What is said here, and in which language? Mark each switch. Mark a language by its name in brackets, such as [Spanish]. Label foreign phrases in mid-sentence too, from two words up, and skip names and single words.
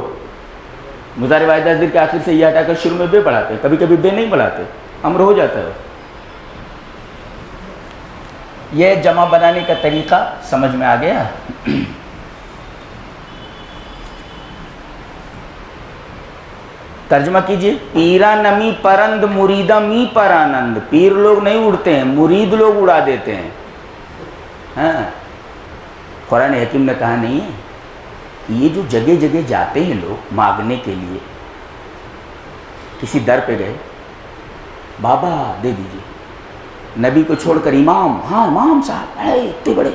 [Urdu] مضارع واحد حاضر کے آخر سے یہ ہٹا کر شروع میں بے پڑھاتے، کبھی کبھی بے نہیں پڑھاتے، امر ہو جاتا ہے. یہ جمع بنانے کا طریقہ سمجھ میں آ گیا. ترجمہ کیجئے. [Persian] پیرا نمی پرند مریدہ می پر آنند. [Urdu] پیر لوگ نہیں اڑتے ہیں، مرید لوگ اڑا دیتے ہیں. ہاں قرآن حکیم نے کہا نہیں ہے، یہ جو جگہ جگہ جاتے ہیں لوگ مانگنے کے لیے، کسی در پہ گئے، بابا دے دیجئے، نبی کو چھوڑ کر امام، ہاں امام صاحب اتنے بڑے.